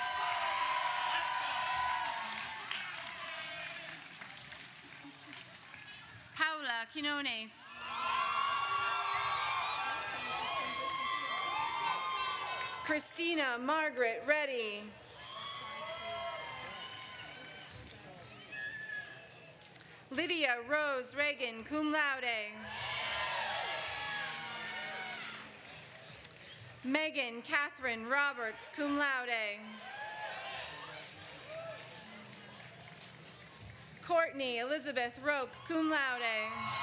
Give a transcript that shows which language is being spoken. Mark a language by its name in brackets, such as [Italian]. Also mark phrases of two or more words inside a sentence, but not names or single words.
[Latin] Paula Quinones. Christina Margaret Reddy. Lydia Rose Reagan, cum laude. Megan Catherine Roberts, cum laude. Courtney Elizabeth Roque, cum laude.